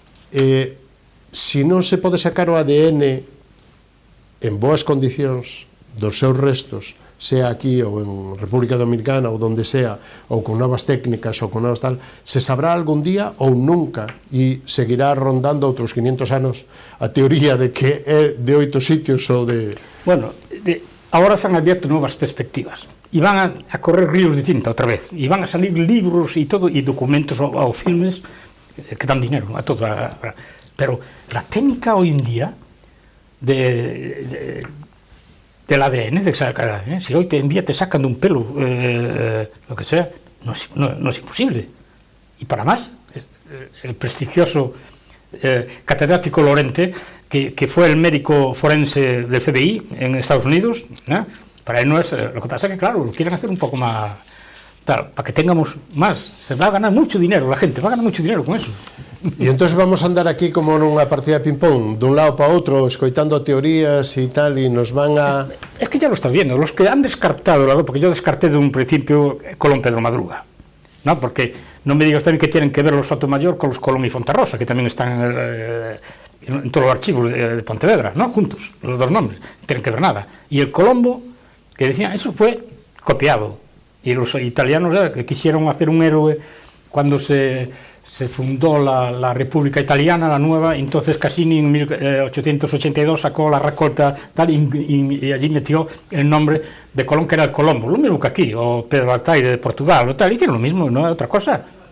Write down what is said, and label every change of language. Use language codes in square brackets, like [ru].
[gl] Se non se pode sacar o ADN en boas condicións dos seus restos, sea aquí ou en República Dominicana ou donde sea, ou con novas técnicas ou con novas tal, se sabrá algún día ou nunca, e seguirá rondando outros 500 anos a teoría de que é de 8 sitios ou de... [es] Bueno, ahora se han abierto nuevas perspectivas y van a correr ríos de tinta otra vez, y van a salir libros y todo, y documentos o filmes que dan dinero a todo. Pero la técnica hoy en día del ADN, de sacar ADN, si hoy en día te sacan de un pelo, lo que sea, no es imposible. Y para más, el prestigioso catedrático Lorente, que fue el médico forense del FBI en Estados Unidos, ¿no? Para él no es... Lo que pasa es que, claro, lo quieren hacer un poco más... Tal, para que tengamos más. Se va a ganar mucho dinero, la gente va a ganar mucho dinero con eso. [gl] E entonces vamos a andar aquí como nunha partida de ping-pong, dun lado para outro, escoitando teorías e tal, e nos van a... [es] Es que ya lo estás viendo, los que han descartado, porque yo descarté de un principio Colón Pedro Madruga, ¿no? Porque no me digas también que tienen que ver los Sotomayor con los Colón y Fontarrosa, que también están en todos los archivos de Pontevedra, ¿no? Juntos, los dos nombres, no tienen que ver nada. Y el Colombo, que decían, eso fue copiado, y los italianos que quisieron hacer un héroe cuando se fundó la República Italiana, la nueva, y entonces Cassini en 1882 sacó la Raccolta tal, y allí metió el nombre de Colón, que era el Colombo, lo mismo que aquí, o Pedro Altaire de Portugal, o tal, hicieron lo mismo, no es otra cosa,